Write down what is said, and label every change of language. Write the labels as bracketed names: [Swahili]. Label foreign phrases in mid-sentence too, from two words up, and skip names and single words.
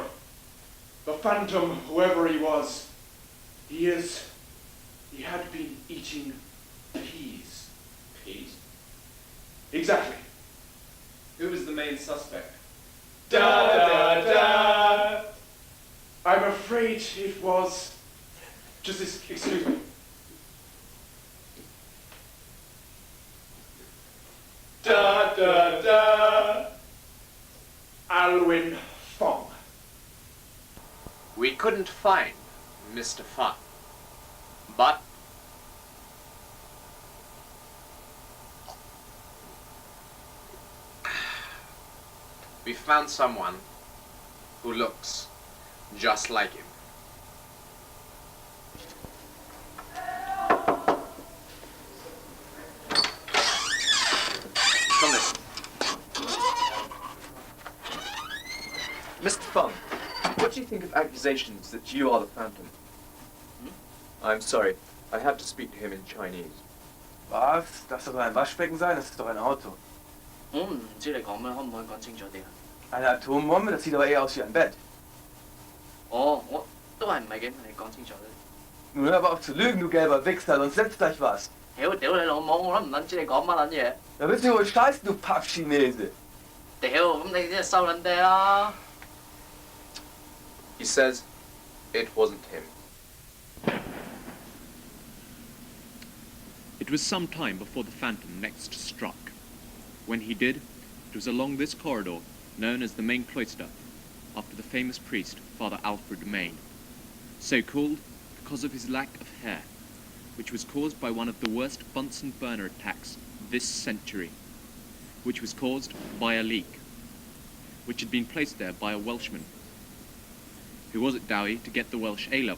[English] The Phantom, whoever he was, he had been eating peas. Peas? Exactly. Who was the main suspect? Da da da! I'm afraid it was... excuse me. Da da da! Alwyn Fong. We couldn't find Mr. Fun, but we found someone who looks just like him. Come this. Mr. Fung, what do you think of accusations that you are the Phantom? I'm sorry, I have to speak to him in Chinese. [German] Was? Das soll ein Waschbecken sein? Das ist doch ein Auto. [Cantonese] 我唔知你講咩，可唔可以講清楚啲啊？ [German] Eine Atombombe? Das sieht aber eher aus wie ein Bett. [Cantonese] 我都係唔係幾同你講清楚咧。 [German] Nun hör aber auf zu lügen, du gelber Wichser, sonst setzt gleich was. [Cantonese] 屌你老母，我都唔撚知你講乜撚嘢。 [German] Da bist du wohl scheiße, du Pappchinese. [Cantonese] 屌，咁你真係收撚爹啦！ [English] He says it wasn't him. It was some time before the Phantom next struck. When he did, it was along this corridor known as the main cloister, after the famous priest, Father Alfred Main, so called because of his lack of hair, which was caused by one of the worst Bunsen burner attacks this century, which was caused by a leak, which had been placed there by a Welshman, who was at Dowie to get the Welsh A-level.